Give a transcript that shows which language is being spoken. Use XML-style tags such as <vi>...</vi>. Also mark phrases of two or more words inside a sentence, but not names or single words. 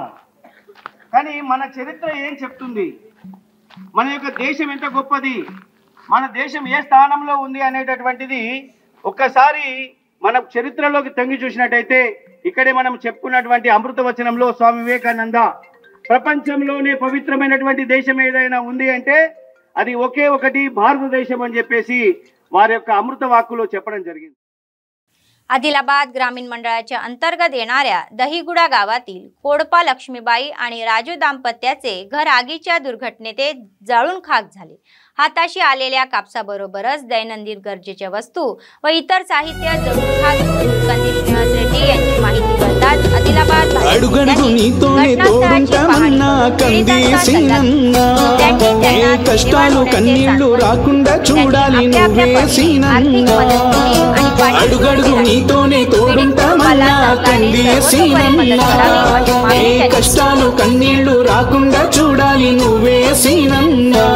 <te>కానీ మన చరిత్ర ఏం చెప్తుంది, మన యొక్క దేశం ఎంత గొప్పది, మన దేశం ఏ స్థానంలో ఉంది అనేటటువంటిది ఒక్కసారి మన చరిత్రలోకి తొంగి చూసినట్టయితే ఇక్కడే మనం చెప్పుకున్నటువంటి అమృత వచనంలో స్వామి వివేకానంద ప్రపంచంలోనే పవిత్రమైనటువంటి దేశం ఏదైనా ఉంది అంటే అది ఒకే ఒకటి భారతదేశం అని చెప్పేసి వారి యొక్క అమృత వాక్కులో చెప్పడం జరిగింది.</te> <mr>आदिलाबाद ग्रामीण मंडळाच्या अंतर्गत येणाऱ्या दहीगुडा गावातील कोडपा लक्ष्मीबाई आणि राजू दाम्पत्याचे घर आगीच्या दुर्घटनेत जळून खाक झाले। हाताशी आलेल्या कापसाबरोबरच दैनंदिन गरजेच्या वस्तू व इतर साहित्य जळून खाक कंदी श्रीनिवास रेड्डी यांची माहिती करतात। आदिलाबाद</mr> <te>కష్టాలు కన్నీళ్లు రాకుండా చూడాలి నువ్వే సీనన్న అడుగడుగు నీతోనే తోడుంటామన్నా కంది సీనన్న కష్టాలు కన్నీళ్లు రాకుండా చూడాలి నువ్వే సీనన్న</te>